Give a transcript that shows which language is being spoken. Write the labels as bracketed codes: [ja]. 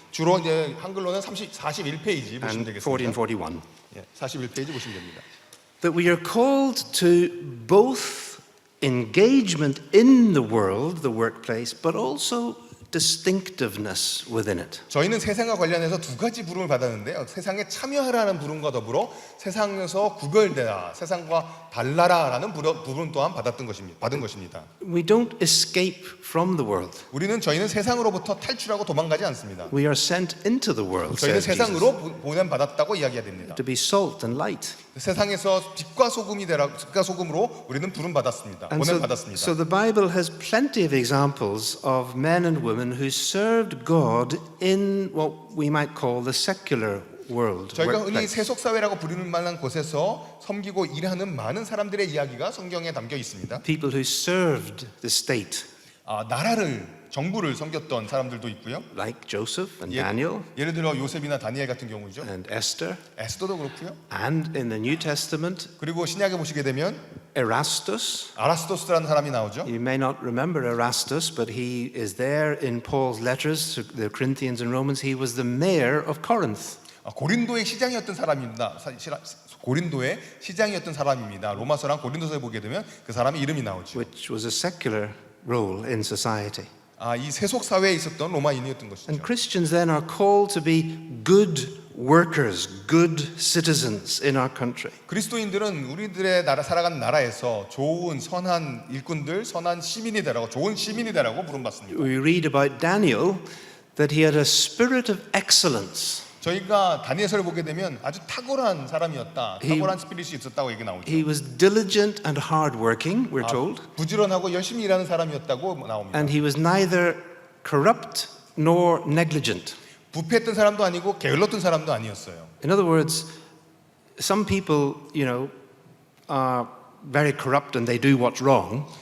[ko] 주로 이제 한글로는 41페이지 보시면 [en] and 40 and 41. [ko] 41페이지 보시면 됩니다. [en] That we are called to both engagement in the world, the workplace, but also distinctiveness within it. [ko] 저희는 세상과 관련해서 두 가지 부름을 받았는데요. 세상에 참여하라는 부름과 더불어 세상에서 구별되라, 세상과 달라라라는 부름 또한 받은 것입니다. [en] We don't escape from the world. [ko] 저희는 세상으로부터 탈출하고 도망가지 않습니다. [en] We are sent into the world, [ko] 저희는 [en] says Jesus, [ko] 세상으로 보냄받았다고 이야기해야 됩니다. [en] to be salt and light. [ko] 세상에서 빛과 소금으로 우리는 부름 받았습니다. [en] And [ko] 보냄 받았습니다. [en] so the Bible has plenty of examples of men and women who served God in what we might call the secular world. [ko] 저희가 흔히 [en] workplace. [ko] 세속 사회라고 부르는 만한 곳에서 섬기고 일하는 많은 사람들의 이야기가 성경에 담겨 있습니다. [en] People who served the state, [ko] 정부를 섬겼던 사람들도 있고요. [en] like Joseph and Daniel [ko] 예를 들어 요셉이나 다니엘 같은 경우죠. [en] and Esther, [ko] 에스더도 그렇고요. [en] and in the New Testament, [ko] 그리고 신약에 보시게 되면 [en] Erastus. [ko] 아라스토스라는 사람이 나오죠. [en] You may not remember Erastus, but he is there in Paul's letters to the Corinthians and Romans. He was the mayor of Corinth. [ko] 고린도의 시장이었던 사람입니다. 고린도의 시장이었던 사람입니다. 로마서랑 고린도서에 보게 되면 그 사람의 이름이 나오죠. [en] Which was a secular role in society. [ko] 이 세속 사회에 있었던 로마인이었던 것이죠. [en] And Christians then are called to be good workers, good citizens in our country. [ko] 그리스도인들은 우리들의 살아가는 나라에서 좋은 선한 일꾼들, 선한 시민이 되라고, 좋은 시민이 되라고 부름받습니다. [en] We read about Daniel that he had a spirit of excellence. [ko] 저희가 다니엘서를 보게 되면 아주 탁월한 사람이었다. 탁월한 스피릿이 있었다고 얘기 나오죠. [en] He was diligent and hardworking, we're told. [ko] 부지런하고 열심히 일하는 사람이었다고 나옵니다. [en] And he was neither corrupt nor negligent. [ko] 부패했던 사람도 아니고 게을렀던 사람도 아니었어요. [en] In other words, some people, are very corrupt and they do what's wrong.